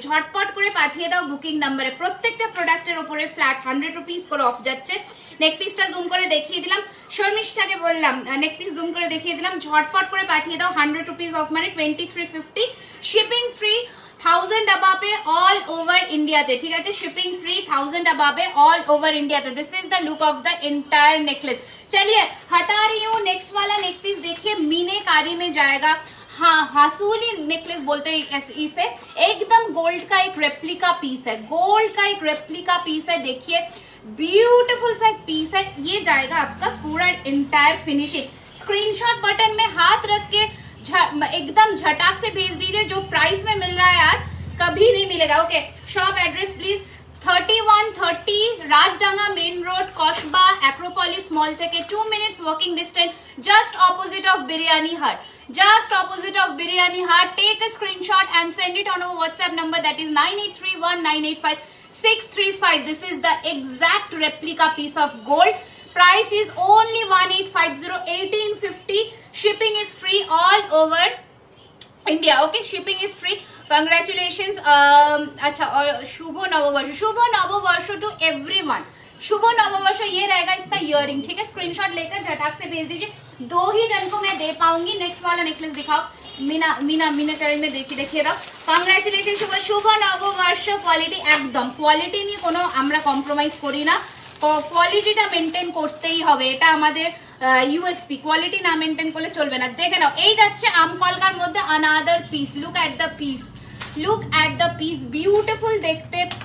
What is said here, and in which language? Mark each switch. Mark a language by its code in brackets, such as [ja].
[bn] ঝটপট করে পাঠিয়ে দাও বুকিং নাম্বারে। প্রত্যেকটা প্রোডাক্টের উপরে ফ্ল্যাট 100 রুপিস করে অফ যাচ্ছে। নেক পিসটা জুম করে দেখিয়ে দিলাম, শর্মিষ্ঠাকে বললাম নেক পিস জুম করে দেখিয়ে দিলাম। ঝটপট করে পাঠিয়ে দাও, 100 রুপিস অফ মানে 2350, shipping free 1000 अबाबे [en] all over India [bn] তে। ঠিক আছে [en] Shipping free 1000 above all over India তে। This is the look of the entire necklace. [hi] चलिए हटा रही हूँ, नेक्स्ट वाला नेक पीस देखिए, मीनाकारी में जाएगा। हाँ, हासूली नेकलेस बोलते हैं इसे। एकदम गोल्ड का एक रेप्लिका पीस है, गोल्ड का एक रेप्लिका पीस है। देखिए ब्यूटीफुल सा एक पीस है, ये जाएगा आपका पूरा एंटायर फिनिशिंग। स्क्रीनशॉट बटन में हाथ रख के एकदम झटाक से भेज दीजिए। जो प्राइस में मिल रहा है यार कभी नहीं मिलेगा। [en] okay shop address please [hi] 3130 राजडांगा main road कस्बा एक्रोपोलिस मॉल থেকে 2 minutes walking distance, [en] Just opposite of biryani hut, just opposite of biryani hut. Take a screenshot and send it on our WhatsApp number, that is 9831985635. this is the exact replica piece of gold. Price is only 1850, 1850. Shipping is free all over India. Okay, shipping is free. Congratulations. [hi] अच्छा, और शुभ नववर्ष to everyone. शुभ नववर्ष। ये रहेगा इसका earring. ठीक है screenshot लेकर झटाक से भेज दीजिए। 2 ही जन को मैं दे पाऊंगी। नेक्स्ट वाला नेकलेस दिखाओ। मीना करें में देखिए [bn] दाও। কংগ্রাচুলেশন শুভ নববর্ষ। কোয়ালিটি একদম, কোয়ালিটি নিয়ে কোনো আমরা কম্প্রোমাইজ করি না, কোয়ালিটিটা মেনটেন করতেই হবে, এটা আমাদের ইউএসপি। কোয়ালিটি না মেনটেন করলে চলবে না। দেখে নাও এই যাচ্ছে আমকলকার মধ্যে another piece. [en] look at the piece, look at the piece, [bn] beautiful দেখতে।